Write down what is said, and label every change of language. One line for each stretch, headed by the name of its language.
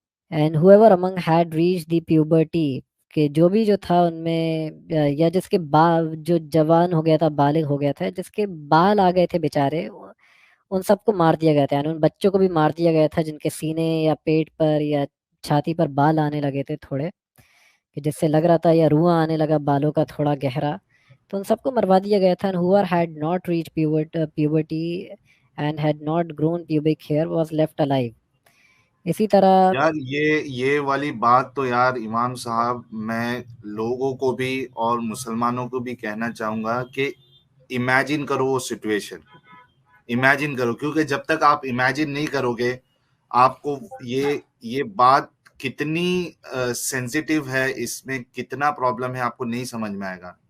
English: and whoever among had reached the puberty،
Urdu: کہ جو بھی جو تھا ان میں یا جس کے جو جوان ہو گیا تھا، بالغ ہو گیا تھا، جس کے بال آ گئے تھے بیچارے، ان سب کو مار دیا گیا تھا. یعنی ان بچوں کو بھی مار دیا گیا تھا جن کے سینے یا پیٹ پر یا چھاتی پر بال آنے لگے تھے تھوڑے، کہ جس سے لگ رہا تھا یا رواں آنے لگا بالوں کا تھوڑا گہرا، تو ان سب کو مروا دیا گیا تھا.
English: and whoever had not reached puberty and had not grown pubic hair was left alive.
Urdu: اسی طرح یار یہ والی بات تو یار امام صاحب میں لوگوں کو بھی اور مسلمانوں کو بھی کہنا چاہوں گا کہ امیجن کرو وہ سچویشن، امیجن کرو، کیونکہ جب تک آپ امیجن نہیں کرو گے آپ کو یہ بات کتنی سینسیٹیو ہے، اس میں کتنا پرابلم ہے آپ کو نہیں سمجھ میں آئے گا.